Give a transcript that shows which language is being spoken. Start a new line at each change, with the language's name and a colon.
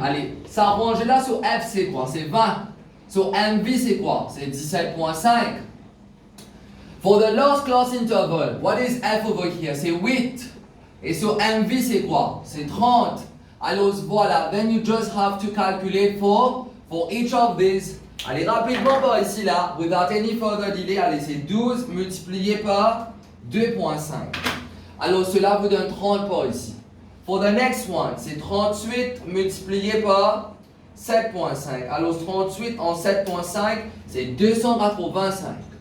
French: Allez, ça range là sur F, c'est quoi? C'est 20. Sur MV, c'est quoi? C'est 17.5.
English: For the last class interval, what is F over here?
French: C'est 8. Et sur MV, c'est quoi? C'est 30. Alors voilà,
English: then you just have to calculate for each of these.
French: Allez, rapidement par ici là,
English: without any further delay,
French: allez, c'est 12 multiplié par 2.5. Alors cela vous donne 30 par ici.
English: For the next one,
French: c'est 38 multiplié par 7.5. Alors 38 en 7.5, c'est 285.